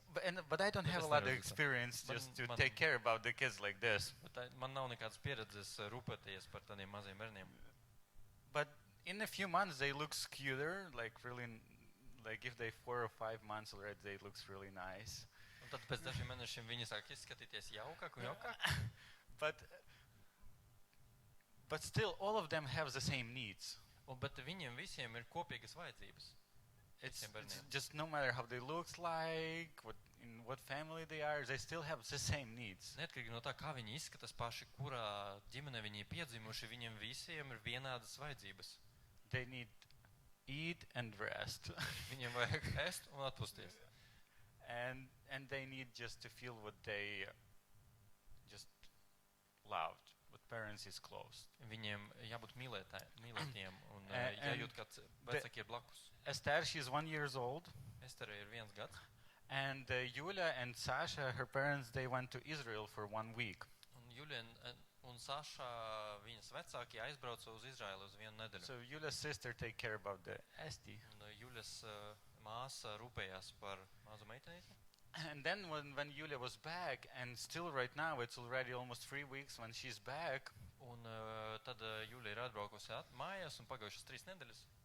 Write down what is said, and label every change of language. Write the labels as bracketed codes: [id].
[en] But I don't have a lot of experience just to take care about the kids like this. [lv] Bet man nav nekādas pieredzes rūpēties par tādiem maziem bērniem. [en] But in a few months they look cuter, like really, like if they 4 or 5 months already, they looks really nice. [lv] Un tad pēc dažiem mēnešiem viņi sāk izskatīties jaukāk un jaukāk. [en] But still, all of them have the same needs. [lv] Bet viņiem visiem ir kopīgas vajadzības. [en] It's just no matter how they look like, in what family they are, they still have the same needs. [lv] Neatkarīgi no tā, kā viņi izskatās paši, kurā ģimenē viņi ir piedzimuši, viņiem visiem ir vienādas vajadzības. [en] They need eat and rest. [lv] Viņiem vajag ēst un atpūsties. [en] And they need just to feel what they just loved. What parents is close. [lv] Viņiem jābūt mīlētiem un jājūt, kāds vecāki ir blakus. [en] Esther, she's 1 year old. [lv] Estere ir 1 gads. [en] And Yulia and Sasha, her parents, they went to Israel for 1 week. [lv] Un Julia un Saša, viņas vecāki aizbrauca uz Izraēlu uz 1 nedēļu. [en] So Julia's sister take care about the Esti. [lv] Un Julias māsa rūpējās par mazu meitenīti. [en] And then when Yulia was back, and still right now, it's already almost 3 weeks when she's back. [lv] Un tad Julia ir atbraukusi mājās un pagājušas 3 nedēļas.